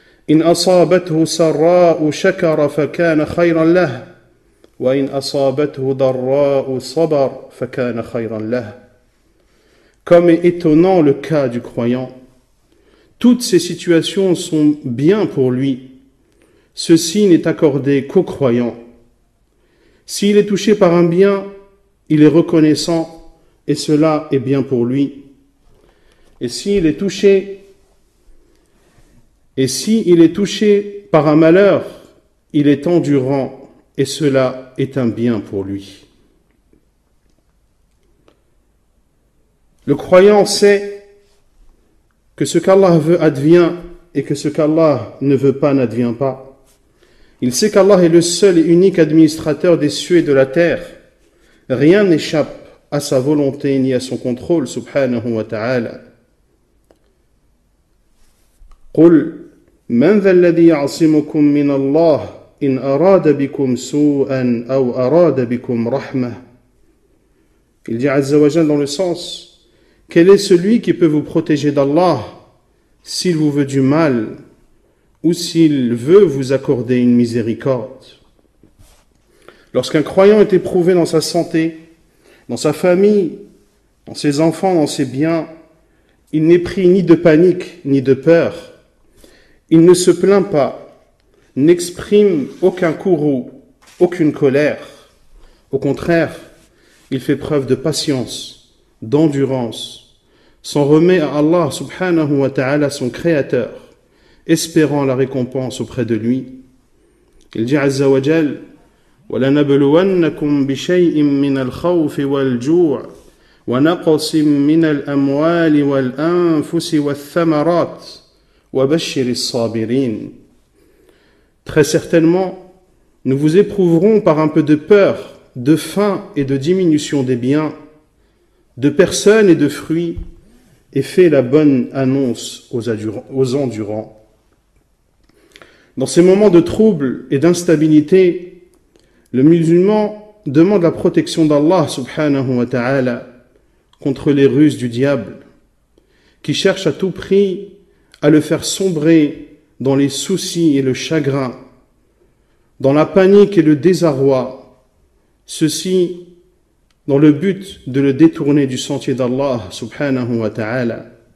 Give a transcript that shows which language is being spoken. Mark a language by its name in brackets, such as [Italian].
[Arabic] إن أصابته سراء شكر فكان خيرا له وإن أصابته ضراء صبر فكان خيرا له. [French] Comme est étonnant le cas du croyant, toutes ces situations sont bien pour lui. Ceci n'est accordé qu'aux croyants. S'il est touché par un bien, il est reconnaissant et cela est bien pour lui. Et s'il est touché par un malheur, il est endurant et cela est un bien pour lui. Le croyant sait que ce qu'Allah veut advient et que ce qu'Allah ne veut pas n'advient pas. Il sait qu'Allah est le seul et unique administrateur des cieux et de la terre. Rien n'échappe à sa volonté ni à son contrôle, subhanahu wa ta'ala. [Arabic] قل من ذا الذي يعصمكم من الله إن أراد بكم سوءا أو أراد بكم رحمة. [French] Il dit Azza wa Jal dans le sens, quel est celui qui peut vous protéger d'Allah s'il vous veut du mal ou s'il veut vous accorder une miséricorde? Lorsqu'un croyant est éprouvé dans sa santé, dans sa famille, dans ses enfants, dans ses biens, il n'est pris ni de panique ni de peur. Il ne se plaint pas, n'exprime aucun courroux, aucune colère. Au contraire, il fait preuve de patience, d'endurance, s'en remet à Allah subhanahu wa ta'ala, son créateur, espérant la récompense auprès de lui. Il dit [Arabic] Azza wa Jal, وَلَنَبْلُوَنَّكُمْ بِشَيْءٍ مِّنَ الْخَوْفِ وَالْجُوعِ وَنَقْصٍ مِّنَ الْأَمْوَالِ وَالْأَنفُسِ وَالثَّمَرَاتِ وَبَشِّرِ الصَّابِرِينَ. [French] Très certainement, nous vous éprouverons par un peu de peur, de faim et de diminution des biens, de personnes et de fruits, et fais la bonne annonce aux endurants. Dans ces moments de trouble et d'instabilité, le musulman demande la protection d'Allah subhanahu wa ta'ala contre les ruses du diable, qui cherche à tout prix à le faire sombrer dans les soucis et le chagrin, dans la panique et le désarroi, ceci dans le but de le détourner du sentier d'Allah subhanahu wa ta'ala.